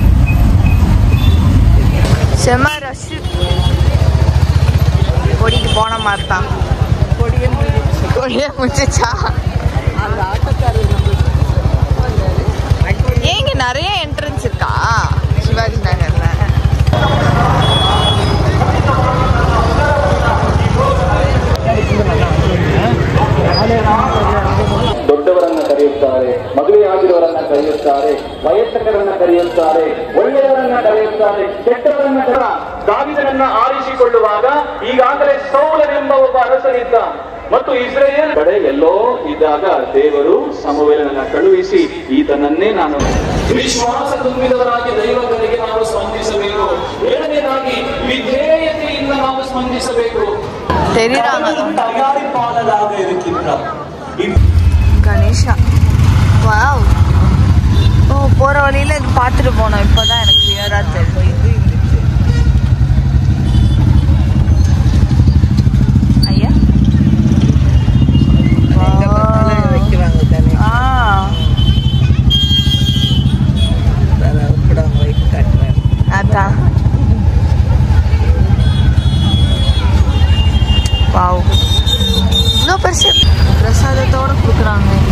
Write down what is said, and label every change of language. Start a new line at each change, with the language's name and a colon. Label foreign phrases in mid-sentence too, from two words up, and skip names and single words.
Tamil: செம்ம ரஷ். கொடிக்கு போன மாதிரி தான். கொடியே முடிச்சிச்சா? அந்த ஆட்டோக்காரர் ஏங்க நிறைய என்ட்ரன்ஸ் இருக்கா சிவாஜி நகர்ல?
Kannada: ದೊಡ್ಡವರನ್ನ ಕರೆಯುತ್ತಾರೆ, ಮದುವೆ ಆಗಿರುವವರನ್ನ ಕರೆಯುತ್ತಾರೆ, ವಯಸ್ಕರನ್ನ ಕರೆಯುತ್ತಾರೆ, ಒಳ್ಳೆಯವರನ್ನ ಕರೆಯುತ್ತಾರೆ, ಕೆಟ್ಟವರನ್ನ ದಾವೀದನನ್ನ ಆರಿಸಿಕೊಳ್ಳುವಾಗ ಈಗಾಗಲೇ ಸೌಲನೆಂಬ ಒಬ್ಬ ಅರಸನಿದ್ದ ಮತ್ತು ಇಸ್ರಾಯೇಲ್ ಕಡೆ ಎಲ್ಲೋ ಇದ್ದಾಗ ದೇವರು ಸಮುವೇಲನನ್ನ ಕಳುಹಿಸಿ ಈತನನ್ನೇ ನಾನು ವಿಶ್ವಾಸ ತುಂಬಿದವರಾಗಿ ದೈವಗಳಿಗೆ ನಾವು ಸ್ಪಂದಿಸಬೇಕು. ಏಳನೇದಾಗಿ ವಿಧೇಯತೆಯಿಂದ ನಾವು ಸ್ಪಂದಿಸಬೇಕು.
Tamil: தயாரிப்பாளராக இருக்கின்றார் கணேஷா. வாவ். ஓ போற வழியில இது பார்த்துட்டு போனோம். இப்போதான் எனக்கு கிளியரா தெரியுது. ஐயா அதான் வாவ் இவ்வளோ பெருசு பிரசாதத்தோடு கொடுக்குறாங்க இங்கே.